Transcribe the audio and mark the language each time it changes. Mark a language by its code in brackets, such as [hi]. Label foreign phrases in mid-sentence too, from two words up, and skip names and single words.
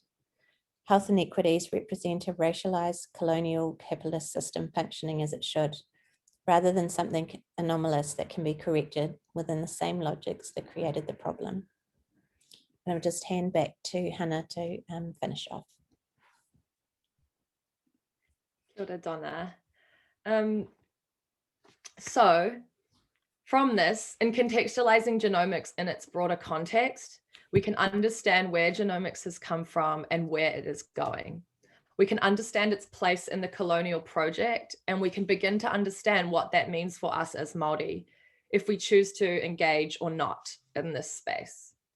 [en] Health inequities represent a racialized colonial capitalist system functioning as it should, rather than something anomalous that can be corrected within the same logics that created the problem. And I'll just hand back to Hana to finish off. [mi] Kia ora, Donna. [en] So from this, in contextualizing genomics in its broader context, we can understand where genomics has come from and where it is going. We can understand its place in the colonial project, and we can begin to understand what that means for us as Māori, if we choose to engage or not in this space.